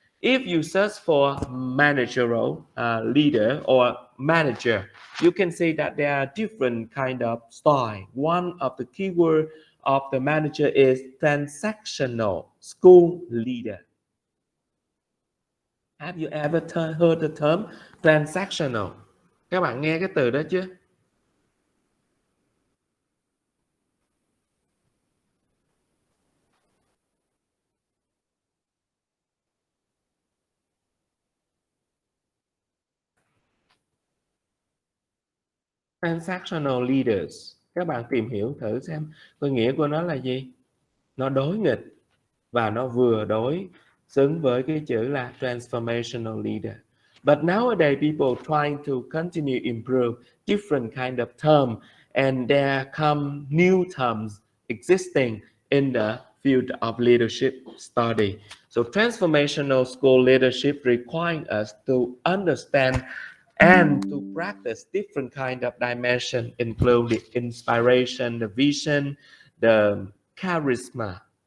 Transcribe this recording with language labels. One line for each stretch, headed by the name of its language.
English: If you search for managerial leader or manager, you can see that there are different kind of style. One of the keyword of the manager is transactional school leader. Have you ever heard the term transactional?
Vietnamese: Các bạn nghe cái từ đó chưa?
English: Transactional leaders,
Vietnamese: các bạn tìm hiểu thử xem cái nghĩa của nó là gì. Nó đối nghịch và nó vừa đối xứng với cái chữ là transformational leader.
English: But nowadays people trying to continue improve different kind of term, and there come new terms existing in the field of leadership study. So transformational school leadership requires us to understand and to practice different kind of dimension, including inspiration, the vision, the charisma.